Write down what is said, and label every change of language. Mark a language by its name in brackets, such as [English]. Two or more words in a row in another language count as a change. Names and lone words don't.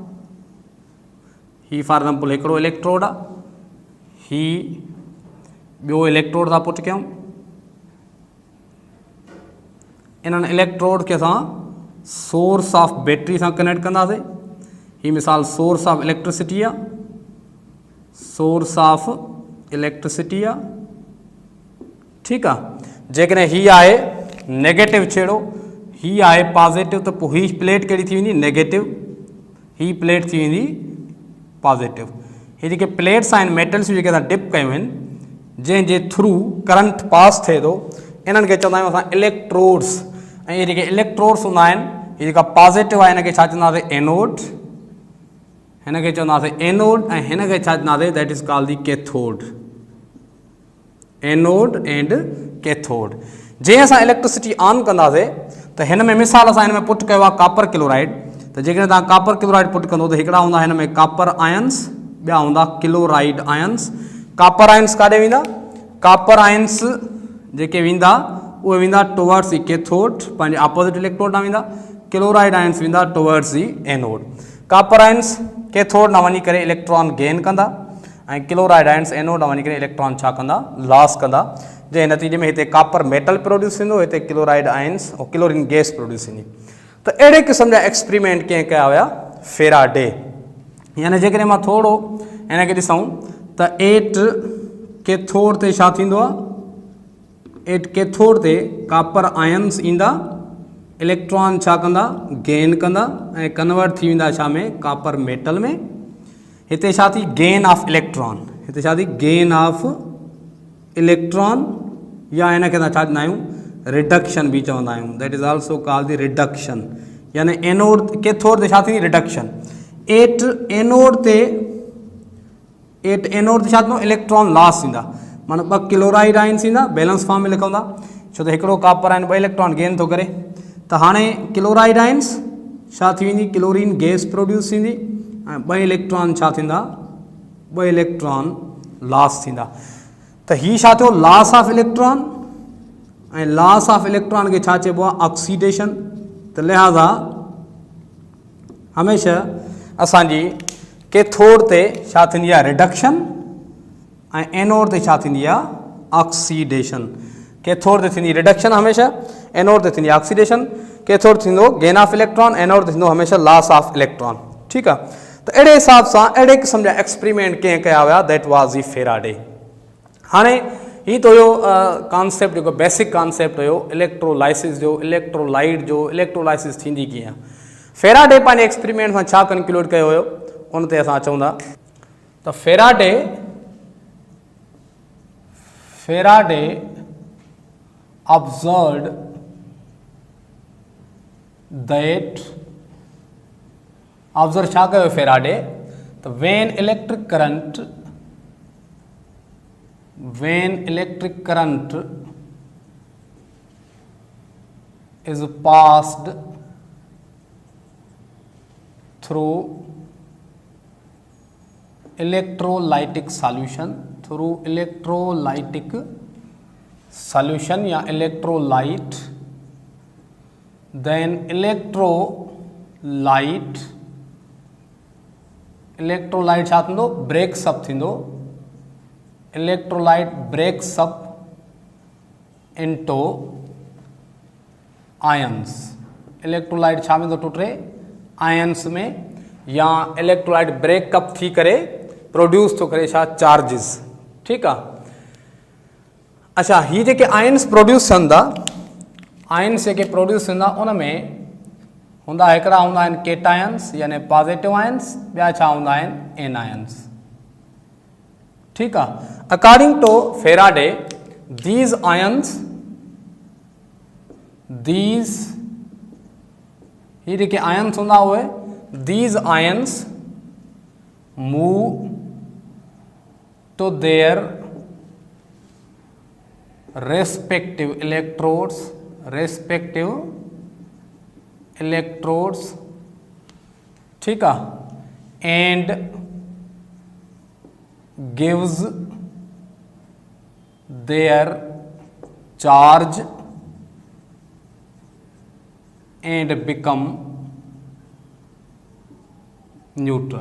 [Sindhi] ही [English] for example [Sindhi] हिकिड़ो इलेक्ट्रोड आहे, ही ॿियो इलेक्ट्रोड था पुट कयूं। इन्हनि इलेक्ट्रोड खे असां [English] source of battery [Sindhi] सां कनेक्ट कंदासीं। ही मिसाल [English] source of electricity [Sindhi] आहे, [English] source of electricity [Sindhi] आहे। ठीकु आहे। जेकॾहिं ही आहे नेगेटिव छेड़ो, ही आहे पॉजिटिव, त पोइ ही प्लेट कहिड़ी थी वेंदी, नेगेटिव। ही प्लेट थी वेंदी पॉजिटिव। ही जेके प्लेट्स आहिनि मेटल्स जेके असां डिप कयूं आहिनि, जंहिंजे थ्रू [English] current pass [Sindhi] थिए थो, इन्हनि खे चवंदा आहियूं असां इलेक्ट्रोड्स। ऐं इहे जेके इलेक्ट्रोड्स हूंदा आहिनि, हीअ जेका पॉजिटिव आहे हिनखे छा चवंदासीं, एनोड। हिनखे चवंदासीं एनोड ऐं हिनखे छा चवंदासीं, [English] that is called the cathode. anode and cathode. [Sindhi] जीअं असां [English] electricity on [Sindhi] कंदासीं त हिन में मिसाल असां हिन में पुट कयो आहे [English] copper chloride. [Sindhi] त जेकॾहिं तव्हां [English] copper chloride [Sindhi] पुट कंदो त हिकिड़ा हूंदा हिन में [English] copper ions, [Sindhi] ॿिया हूंदा [English] chloride ions. copper ions [Sindhi] काॾे वेंदा, [English] copper ions [Sindhi] जेके वेंदा उहे वेंदा [English] towards the cathode, [Sindhi] पंहिंजे [English] opposite electrode [Sindhi] ॾांहुं वेंदा। [English] chloride ions [Sindhi] वेंदा [English] towards the anode. copper ions cathode [Sindhi] ॾांहुं वञी करे [English] electron gain [Sindhi] कंदा ऐं [English] chloride ions anode [Sindhi] ॾांहुं वञी करे इलेक्ट्रॉन छा कंदा, लॉस कंदा। जंहिं नतीजे में हिते [English] copper metal produce [Sindhi] थींदो, हिते [English] chloride ions [Sindhi] और [English] chlorine gas produce [Sindhi] थींदी। तो अड़े किस्म जा एक्सपेरिमेंट कें कया हुआ फेराडे। यानी जेकॾहिं मां थोड़ो इन खे ॾिसूं त [English] at cathode [Sindhi] ते छा थींदो आहे, [English] at cathode [Sindhi] ते [English] copper ions [Sindhi] ईंदा, इलेक्ट्रॉन छा कंदा गेन कंदा ऐं कन्वर्ट थी वेंदा छा में [English] copper metal [Sindhi] में। हिते छा थी [English] gain of electron, [Sindhi] हिते छा थी [English] gain of electron [Sindhi] या इन खे छा चवंदा आहियूं रिडक्शन भी चवंदा आहियूं, [English] that is also called the reduction. [Sindhi] यानी [English] anode cathode [Sindhi] ते छा थी रिडक्शन। [English] at anode [Sindhi] ते छा थींदो [English] electron loss [Sindhi] थींदा, माना 2 [English] chloride ions [Sindhi] ईंदा [English] balance form [Sindhi] में लिखंदा, छो त हिकिड़ो [English] copper ion [Sindhi] 2 [English] electron gain [Sindhi] थो करे। त हाणे [English] chloride ions [Sindhi] छा थी वेंदी [English] chlorine gas produce [Sindhi] थींदी ऐं 2 इलेक्ट्रॉन छा थींदा 2 [English] electron loss [Sindhi] थींदा। त हीउ छा थियो [English] loss of electron [Sindhi] ऐं [English] loss of electron [Sindhi] खे छा चइबो आहे ऑक्सीडेशन। त लिहाज़ा हमेशह असांजी कैथोड ते छा थींदी आहे रिडक्शन ऐं एनोड ते छा थींदी आहे ऑक्सीडेशन। कैथोड ते थींदी रिडक्शन हमेशह, एनोड ते थींदी ऑक्सीडेशन। कैथोड थींदो [English] gain of electron, [Sindhi] एनोड ते थींदो हमेशह [English] loss of electron. [Sindhi] ठीकु आहे। त अहिड़े हिसाब सां अहिड़े क़िस्म जा एक्सपेरिमेंट कंहिं कया हुआ [English] that was the Faraday. [Sindhi] हाणे ही तो हुयो कॉन्सेप्ट जेको [English] basic concept [Sindhi] हुयो इलेक्ट्रोलाइसिस जो, इलेक्ट्रोलाइट जो, इलेक्ट्रोलाइसिस थींदी कीअं। फेराडे पंहिंजे एक्सपेरिमेंट सां छा कंक्लूड कयो हुयो उन ते असां अचूं था। त फेराडे [English] observed that [Sindhi] ऑब्जर्व छा कयो फेराडे त [English] when electric current is passed through electrolytic solution या electrolyte, then electrolyte [Sindhi] छा थींदो [English] breaks up थींदो, electrolyte breaks up into ions। [Sindhi] electrolyte छा में थो टुटे आयन्स में, या electrolyte [English] break up [Sindhi] थी करे प्रोड्यूस थो करे छा चार्जिस। ठीकु आहे। अच्छा ही जेके आयन्स प्रोड्यूस थियनि था, आयन्स जेके प्रोड्यूस थींदा उन में हूंदा हिकिड़ा हूंदा आहिनि केटायन्स यानी [English] positive ions, [Sindhi] ॿिया छा हूंदा आहिनि [English] anions. [Sindhi] ठीकु आहे। [English] according to फेराडे these ions, [Sindhi] ही जेके आयन्स हूंदा उहे [English] these ions move to their respective electrodes, [Hindi] ठीक है, [English] and gives their charge and become neutral।